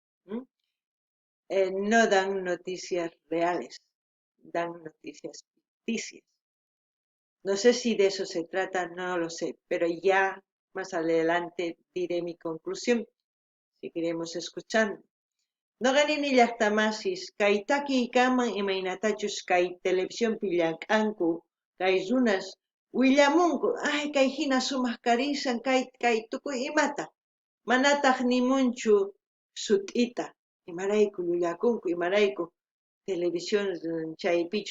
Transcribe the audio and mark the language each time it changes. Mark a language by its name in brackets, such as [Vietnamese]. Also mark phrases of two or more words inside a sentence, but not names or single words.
[Spanish] No dan noticias reales, dan noticias ficticias. No sé si de eso se trata, no lo sé, pero ya más adelante diré mi conclusión. Seguiremos escuchando. [Quechua] Noqanini llaqtamasis kay takiykaman imaynatachus kay televisionpi llank'anku kay runas willamunku ay kay hina sumaq karishan kay tukuy imata manataq nimunchu sut'ita imarayku llullakunku imarayku televisión chaypichu